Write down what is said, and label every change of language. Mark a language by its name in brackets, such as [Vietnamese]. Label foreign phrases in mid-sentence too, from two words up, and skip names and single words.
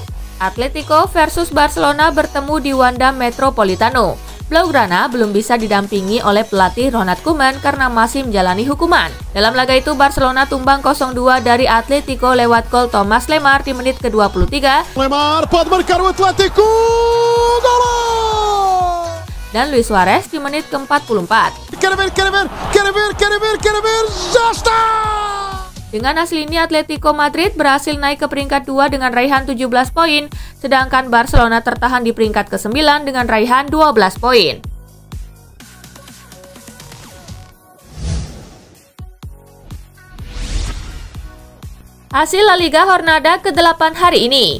[Indonesian] Atletico versus Barcelona bertemu di Wanda Metropolitano. Blaugrana belum bisa didampingi oleh pelatih Ronald Koeman karena masih menjalani hukuman. Dalam laga itu, Barcelona tumbang 0-2 dari Atletico lewat gol Thomas Lemar di menit ke-23. [Portuguese] Lemar pode marcar o Atlético. Gol! [Indonesian] Dan Luis Suarez di menit ke-44. [Portuguese] Quero ver, já está! [Indonesian] Dengan hasil ini, Atletico Madrid berhasil naik ke peringkat 2 dengan raihan 17 poin, sedangkan Barcelona tertahan di peringkat ke-9 dengan raihan 12 poin. Hasil La Liga Jornada ke-8 hari ini.